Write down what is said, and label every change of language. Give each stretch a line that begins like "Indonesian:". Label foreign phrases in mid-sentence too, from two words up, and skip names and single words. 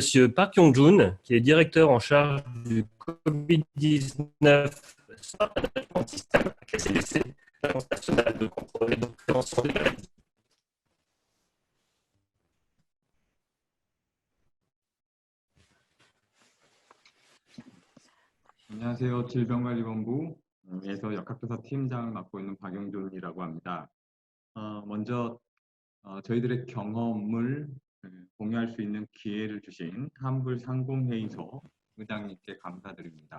French: Park Yong-jun, qui est directeur en charge du Covid-19 Smart Management System à KCDC, l'Agence nationale de contrôle et de prévention des maladies.
Korean: 안녕하세요. 질병관리본부에서 역학조사 팀장을 맡고 있는 박영준이라고 합니다. 먼저 저희들의 경험을 공유할 수 있는 기회를 주신 한불 상공회의소 의장님께 감사드립니다.